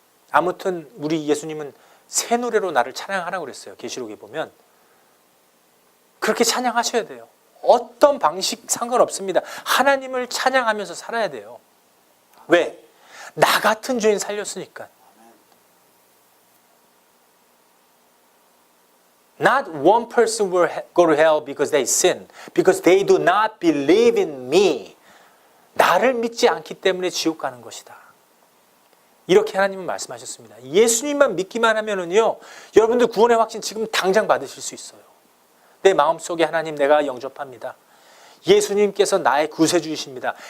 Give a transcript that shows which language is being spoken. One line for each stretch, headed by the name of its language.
Korean: 아무튼 우리 예수님은 새 노래로 나를 찬양하라고 그랬어요. 계시록에 보면 그렇게 찬양하셔야 돼요. 어떤 방식 상관없습니다. 하나님을 찬양하면서 살아야 돼요. 왜? 나 같은 죄인 살렸으니까.
English: Not one person will go to hell because they sin, because they do not believe in me.
Korean: 나를 믿지 않기 때문에 지옥 가는 것이다. 이렇게 하나님은 말씀하셨습니다. 예수님만 믿기만 하면은요, 여러분들 구원의 확신 지금 당장 받으실 수 있어요. 내 마음속에 하나님 내가 영접합니다. 예수님께서 나의 구세주이십니다.